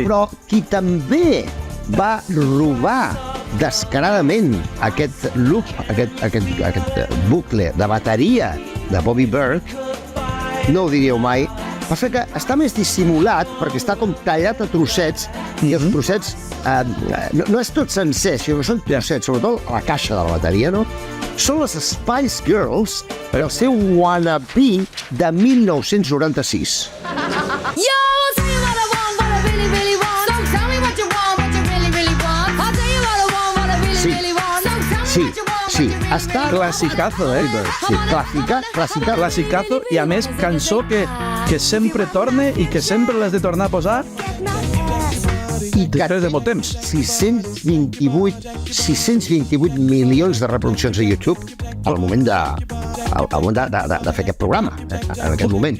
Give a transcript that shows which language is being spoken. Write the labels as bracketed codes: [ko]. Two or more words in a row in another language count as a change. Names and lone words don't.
[ca] Però qui també va robar descaradament aquest loop, aquest bucle de bateria de Bobby Berg, no ho diríeu mai, passa que està més dissimulat perquè està com tallat a trossets i els trossets no és tot sencer, sinó que són trossets, sobretot a la caixa de la bateria, no? Són les Spice Girls per el seu Wannabe de 1996. [en] Yo, I'll tell you what I want, what I really, really want. Don't tell me what you want, what you really, really want. I'll tell you what I want, what I really, [ca] Sí. [en] really want. Don't tell me [ca] Sí, [en] what you want, [ca] sí, [en] what you really, [ca] està... Classicazo, Sí, clàssica. Classicazo, i a més cançó que sempre torna i que sempre l'has de tornar a posar I que després de molt temps. 628 milions de reproduccions a YouTube al moment de fer aquest programa, en aquest moment.